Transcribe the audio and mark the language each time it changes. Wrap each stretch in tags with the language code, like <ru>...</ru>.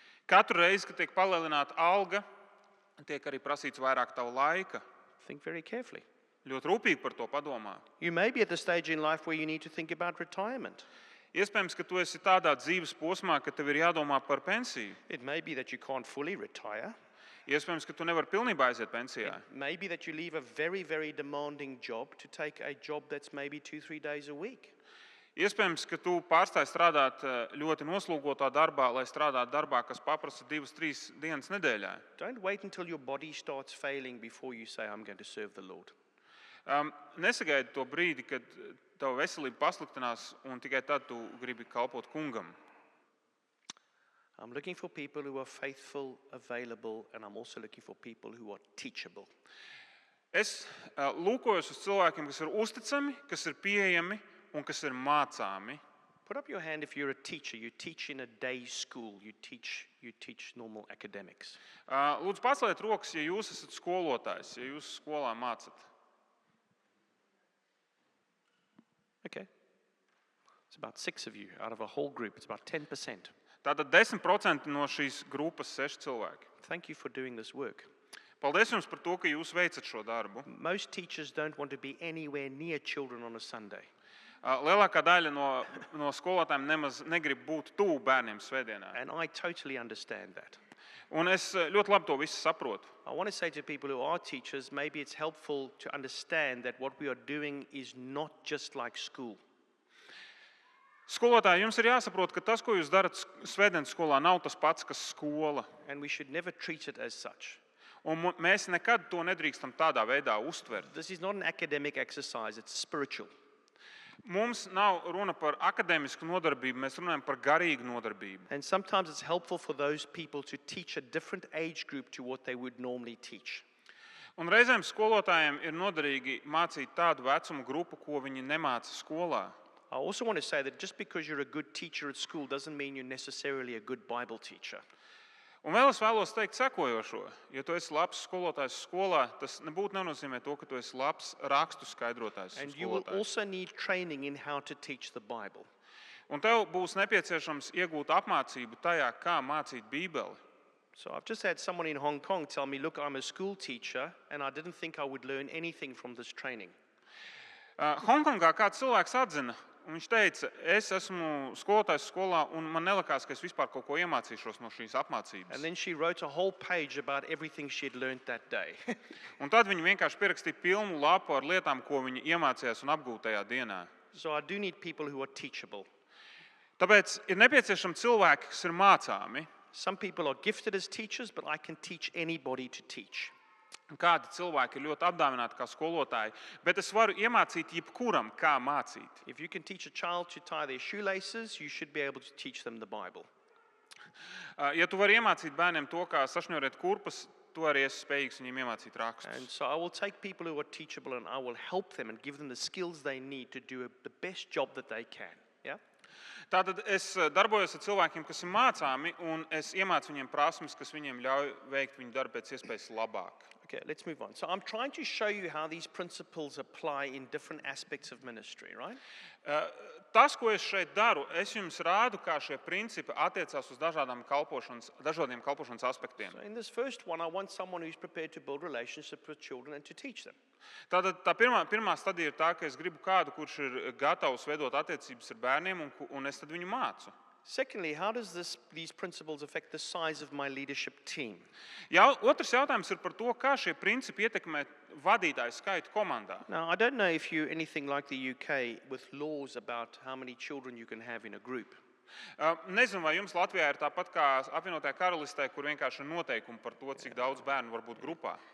<lv>Katru reizi, kad tiek palielināta alga, tiek arī prasīts vairāk tava laika.</lv> <en>Think very carefully.</en> <lv>Ļoti rūpīgi par to padomā.</lv> <en>You may be at the stage in life where you need to think about retirement.</en> <lv>Iespējams, ka tu esi tādā dzīves posmā, ka tev ir jādomā par pensiju.</lv> <en>It may be that you can't fully retire.</en> <lv>Iespējams, ka tu nevari pilnībā aiziet pensijā.</lv> <en>It may be that you leave a very, very demanding job to take a job that's maybe 2-3 days a week.</en> <lv>Iespējams, ka tu pārstāji strādāt ļoti noslogotā darbā, lai strādātu darbā, kas paprasa 2-3 dienas nedēļā.</lv> <en>Don't wait until your body starts failing before you say, I'm going to serve the Lord.</en> <lv>Nesagaidi to brīdi, kad tava veselība pasliktinās un tikai tad tu gribi kalpot kungam.</lv> <en>I'm looking for people who are faithful, available, and I'm also looking for people who are teachable.</en> <lv>Es lūkojos uz cilvēkiem, kas ir uzticami, kas ir pieejami un kas ir mācāmi.</lv> <en>Put up your hand if you're a teacher. You teach in a day school. You teach normal academics.</en> <lv>Lūdzu, paceliet rokas, ja jūs esat skolotājs, ja jūs skolā mācat.</lv> <en>Okay. It's about 6 of you out of a whole group. It's about 10%.</en> <lv>Tātad 10% no šīs grupas 6 cilvēki.</lv> <en>Thank you for doing this work.</en> <lv>Paldies jums par to, ka jūs veicat šo darbu.</lv> <en>Most teachers don't want to be anywhere near children on a Sunday.</en> <lv>Lielākā daļa no skolotājiem nemaz negrib būt tuvu bērniem svētdienā.</lv> <en>And I totally understand that.</en> <lv>Un es ļoti labi to visu saprotu.</lv> <en>I want to say to people who are teachers, maybe it's helpful to understand that what we are doing is not just like school.</en> <lv>Skolotāji, jums ir jāsaprot, ka tas, ko jūs darat svētdienas skolā, nav tas pats, kas skola.</lv> <en>And we should never treat it as such.</en> <lv>Un mēs nekad to nedrīkstam tādā veidā uztvert.</lv> <en>This is not an academic exercise, it's spiritual.</en> <lv>Mums nav runa par akadēmisku nodarbību, mēs runājam par garīgu nodarbību.</lv> <en>And sometimes it's helpful for those people to teach a different age group to what they would normally teach.</en> <lv>Un reizēm skolotājiem ir noderīgi mācīt tādu vecumu grupu, ko viņi nemāca skolā.</lv> <en>I also want to say that just because you're a good teacher at school doesn't mean you're necessarily a good Bible teacher.</en> <lv>Un vēl es vēlos teikt sekojošo. Ja tu esi labs skolotājs skolā, tas nebūtu nenozīmē to, ka tu esi labs rakstu skaidrotājs</lv> <en>And you will</en> <lv>skolotājs.</lv> <en>also need training in how to teach the Bible.</en> <lv>Un tev būs nepieciešams iegūt apmācību tajā, kā mācīt Bībeli.</lv> <en>So I've just had someone in Hong Kong tell me, look, I'm a school teacher and I didn't think I would learn anything from this training.</en> <lv>Hongkongā kāds cilvēks atzina, un viņš teica, es esmu skolotājs skolā, un man nelikās, ka es vispār kaut ko iemācīšos no šīs apmācības.</lv> <en>And then she wrote a whole page about everything she had learned that day.</en> <lv>Un tad viņi vienkārši pierakstīja pilnu lapu ar lietām, ko viņi iemācījās un apgūta tajā dienā.</lv> <en>So I do need people who are teachable.</en> <lv>Tāpēc ir nepieciešami cilvēki, kas ir mācāmi.</lv> <en>Some people are gifted as teachers, but I can teach anybody to teach.</en> <lv>Kādi cilvēki ir ļoti apdāvināti kā skolotāji, bet es varu iemācīt jebkuram, kā mācīt.</lv> <en>If you can teach a child to tie their shoelaces, you should be able to teach them the Bible.</en> <lv>Ja tu vari iemācīt bērniem to, kā sašņurēt kurpes, tu arī esi spējīgs viņiem iemācīt</lv> <en>And</en> <lv>rakstus.</lv> <en>so I will take people who are teachable and I will help them and give them the skills they need to do the best job that they can. Yeah?</en> <lv>Tātad es darbojos ar cilvēkiem, kas ir mācāmi, un es iemācu viņiem prasmes, kas viņiem ļauj veikt viņu darbu pēc iespējas labāk.</lv> <en>Okay, let's move on. So I'm trying to show you how these principles apply in different aspects of ministry, right?</en> <lv>Tas, ko es šeit daru, es jums rādu, kā šie principi attiecās uz dažādiem kalpošanas aspektiem.</lv> <en>So in this first one, I want someone who's prepared to build relationships with children and to teach them.</en> <lv>Tātad tā pirmā stadija ir tā, ka es gribu kādu, kurš ir gatavs veidot attiecības ar bērniem, un es tad viņu mācu.</lv> <en>Secondly, how does these principles affect the size of my leadership team?</en> <lv>Otrs jautājums ir par to, kā šie principi ietekmē vadītāju skaitu komandā.</lv> <en>Now, I don't know if you're anything like the UK with laws about how many children you can have in a group.</en> <lv>Nezinu, vai jums Latvijā ir tāpat kā apvienotajā karalistē, kur vienkārši ir noteikumi par to, cik daudz bērnu var būt grupā.</lv>